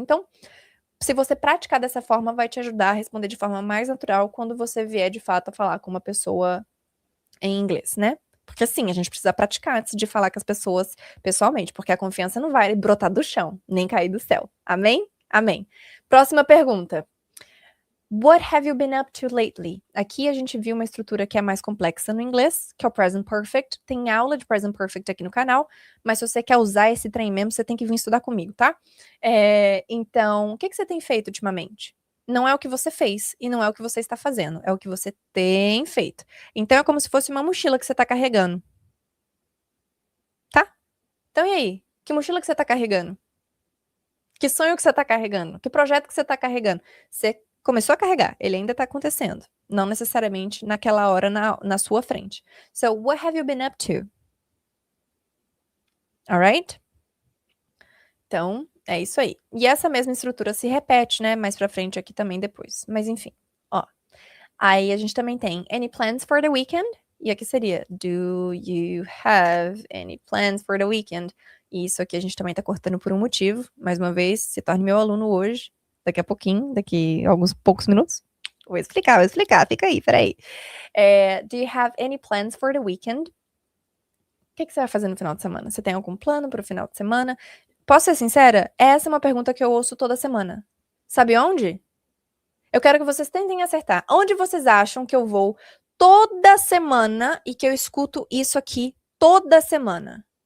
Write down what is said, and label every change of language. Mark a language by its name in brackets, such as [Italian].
[Portuguese] Então, se você praticar dessa forma, vai te ajudar a responder de forma mais natural quando você vier de fato a falar com uma pessoa em inglês, né? Porque assim, a gente precisa praticar antes de falar com as pessoas pessoalmente, porque a confiança não vai brotar do chão, nem cair do céu. Amém? Amém. Próxima pergunta. [English] What have you been up to lately? [Portuguese] Aqui a gente viu uma estrutura que é mais complexa no inglês, que é o present perfect. Tem aula de present perfect aqui no canal, mas se você quer usar esse trem mesmo, você tem que vir estudar comigo, tá? Então, o que você tem feito ultimamente? Não é o que você fez e não é o que você está fazendo, é o que você tem feito. Então é como se fosse uma mochila que você está carregando, tá? Então e aí? Que mochila que você está carregando? Que sonho que você está carregando? Que projeto que você está carregando? Você começou a carregar, ele ainda está acontecendo. Não necessariamente naquela hora na sua frente. [English] So, what have you been up to? Alright? [Portuguese] Então, é isso aí. E essa mesma estrutura se repete, né? Mais pra frente aqui também depois. Mas enfim, ó. Aí a gente também tem [English] any plans for the weekend? [Portuguese] E aqui seria [English] do you have any plans for the weekend? [Portuguese] E isso aqui a gente também tá cortando por um motivo. Mais uma vez, se torne meu aluno hoje, daqui a pouquinho, daqui a alguns poucos minutos. Vou explicar, fica aí, peraí. [English] Do you have any plans for the weekend? [Portuguese] O que você vai fazer no final de semana? Você tem algum plano para o final de semana? Posso ser sincera? Essa é uma pergunta que eu ouço toda semana. Sabe onde? Eu quero que vocês tentem acertar. Onde vocês acham que eu vou toda semana e que eu escuto isso aqui toda semana?